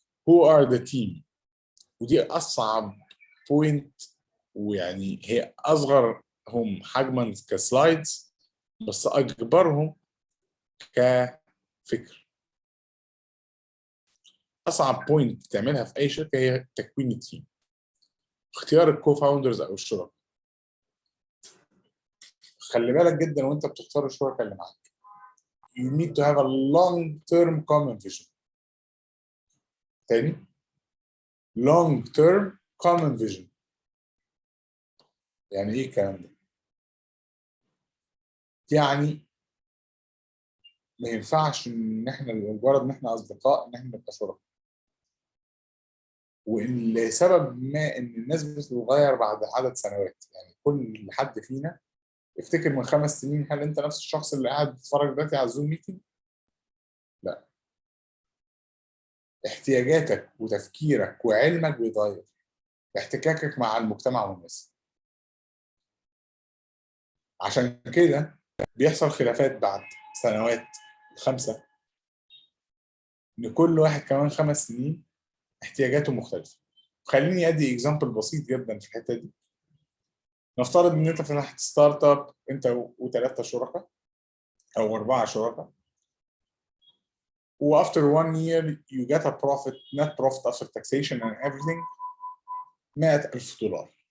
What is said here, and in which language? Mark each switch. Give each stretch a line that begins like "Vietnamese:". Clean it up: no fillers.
English: Who are the team؟
Arabic: ودي اصعب بوينت، ويعني هي اصغرهم حجما كسلايدز بس اكبرهم كفكر. اصعب بوينت تعملها في اي شركه هي تكوين التيم، اختيار الكو فاوندرز او الشركاء. خلي بالك جدا وانت بتختار الشركاء اللي معاك.
English: You need to have a long-term common vision.
Arabic: تاني
English: long-term common vision.
Arabic: يعني ايه الكلام ده؟ يعني ما ينفعش ان احنا لمجرد ان احنا اصدقاء ان احنا نبقى شركاء. وان لسبب ما ان الناس بتتغير بعد عدد سنوات، يعني كل حد فينا افتكر من 5 سنين هل انت نفس الشخص اللي قاعد بتتفرج دلوقتي على الزوم ميتنج؟ لا. احتياجاتك وتفكيرك وعلمك بيتغير، احتكاكك مع المجتمع والناس. عشان كده بيحصل خلافات بعد سنوات 5، ان كل واحد كمان 5 سنين احتياجاته مختلفه. خليني ادي اكزامبل بسيط جدا في الحته دي. نفترض ان انت فتحت ستارت اب انت و3 شركاء او 4 شركاء، و
English: after 1 year you get a profit, net profit after taxation and everything $100,000.